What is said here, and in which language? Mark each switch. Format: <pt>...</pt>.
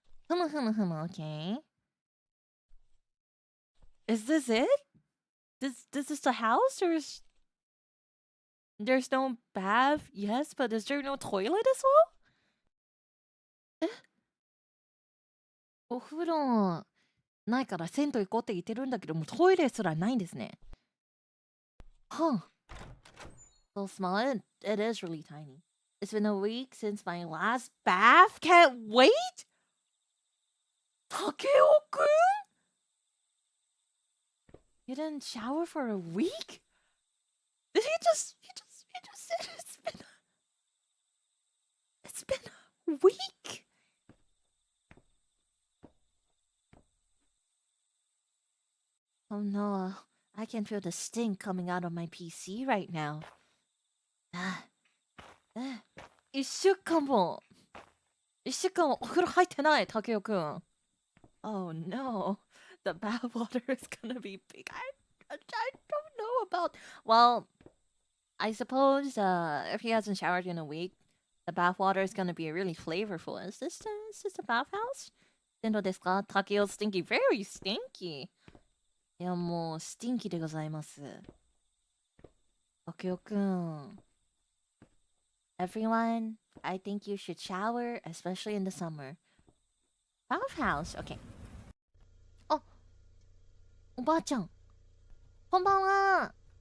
<en>Okay. Is this it? This is the house? There's no bath? Yes, but is there no toilet as well?</en> <ja>お風呂ないから銭湯行こうって言ってるんだけど、もうトイレすらないんですね。</ja> <en>Huh. So small. It is really tiny. It's been a week since my last bath. Can't wait. Takeo-kun? You didn't shower for a week? Did he just said it's been a week. Oh no, I can feel the stink coming out of my PC right now.</en> <ja>1週間もお風呂入ってない、竹雄くん。</ja> <en>Oh no, the bath water is gonna be big. I don't know about. Well, I suppose if he hasn't showered in a week, the bath water is gonna be really flavorful. Is this a bathhouse?</en> <ja>でどうですか?</ja> <en>Takeo stinky. Very stinky.</en> <ja>いやもうスティンキでございます。 Takeoくん。</ja> <en>Everyone, I think you should shower, especially in the summer. Bathhouse. Okay.</en> <ja>あ、おばあちゃん。こんばんは。</ja>